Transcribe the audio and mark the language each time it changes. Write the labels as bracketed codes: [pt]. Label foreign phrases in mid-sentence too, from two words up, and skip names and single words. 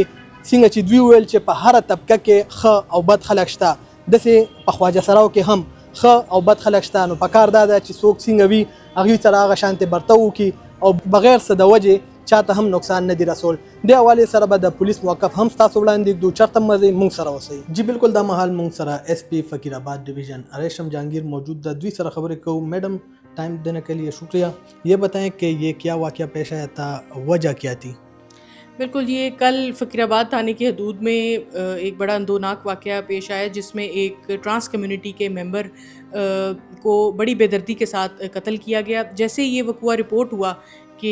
[ps] څنګه چې دوی ویل چې په هره طبقه کې ښه او بد خلک شته داسې په خواجه سراو کې هم ښه او بد خلک شته نو په کار دا ده چې څوک څنګه وي هغوی سره هغه شانتې برتو وکړي او بغیر څه د وجې چاته هم نقصان نه دی رسول دې حوالې سره به د پولیس موقف هم ستاسو وړاندې ږدو چېرته مزئ موږ سره اوسئ جی بالکل دا مهال موږ سره ایس پی فقیر آباد ڈویژن ریشم جہانگیر موجود ده دوی سره خبرې کوو [ur] میڈم ٹائم دینے کے لیے شکریہ یہ بتائیں کہ یہ کیا واقعہ پیش آیا تھا وجہ کیا تھی بالکل یہ کل فقیر آباد تھانے کی حدود میں ایک بڑا اندوناک واقعہ پیش آیا جس میں ایک [en] trans community [ur] کے ممبر کو بڑی بے دردی کے ساتھ قتل کیا گیا جیسے یہ وقوع رپورٹ ہوا کہ